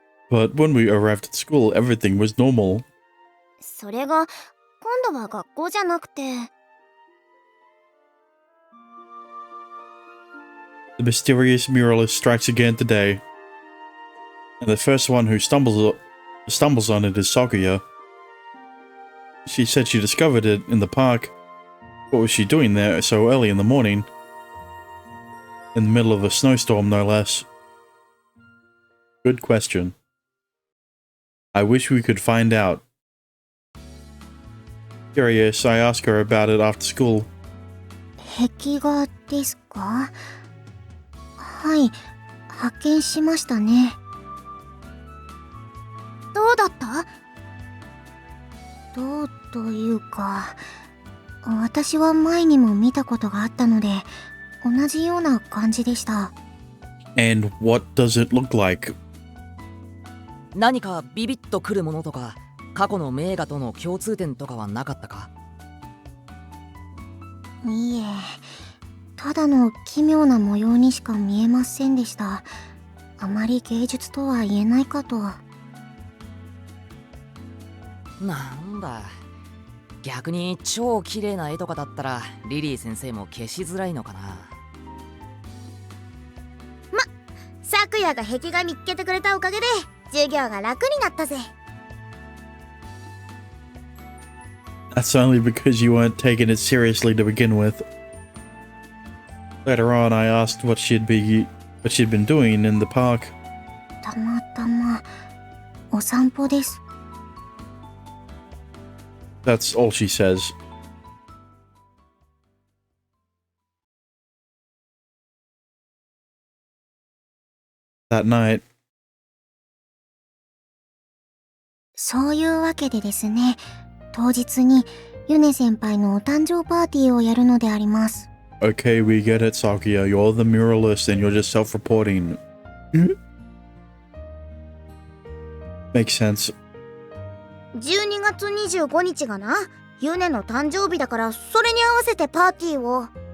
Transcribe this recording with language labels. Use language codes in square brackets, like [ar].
[en] But when we arrived at school, everything was normal. [ja] それが今度は学校じゃなくて。 [en] The mysterious muralist strikes again today, and the first one who stumbles on it is Sakuya. She said she discovered it in the park. What was she doing there so early in the morning? In the middle of a snowstorm, no less. Good question. I wish we could find out. Curious, I asked her about it after school. [ja] 壁画ですか？はい、発見しましたね。どうだった？どうというか、私は前にも見たことがあったので、同じような感じでした。 [en] And what does it look like? [ja] 何かビビッとくるものとか、過去の名画との共通点とかはなかったか？いいえ、ただの奇妙な模様にしか見えませんでした。あまり芸術とは言えないかと。なんだ、逆に超綺麗な絵とかだったらリリー先生も消しづらいのかな。昨夜が壁画見っけてくれたおかげで授業が楽になったぜ。 [en] That's only because you weren't taking it seriously to begin with. Later on, I asked what she'd been doing in the park. [ja] たまたまお散歩です。 [en] That's all she says. That night, [ja] そういうわけでですね、当日にユネ先輩のお誕生パーティーをやるのであります。 [en] okay, we get it, Sakuya. You're the muralist and you're just self-reporting. Makes sense. [ja] 12月25日がな、ユネの誕生日だから、それに合わせてパーティーを。